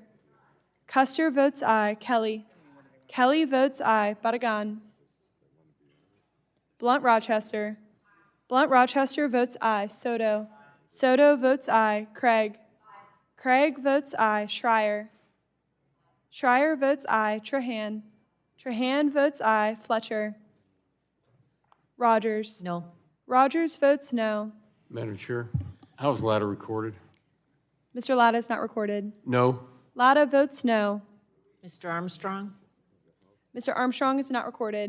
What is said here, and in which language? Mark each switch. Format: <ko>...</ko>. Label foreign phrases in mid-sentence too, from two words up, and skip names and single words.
<en>Custer votes aye. Kelly. Kelly votes aye. Barragan. Blunt Rochester. Blunt Rochester votes aye. Soto. Soto votes aye. Craig. Craig votes aye. Schreier. Schreier votes aye. Trahan. Trahan votes aye. Fletcher. Rogers. No. Rogers votes no. Madam Chair, how is Latta recorded? Mr. Latta is not recorded. No. Latta votes no. Mr. Armstrong? Mr. Armstrong is not recorded.</en>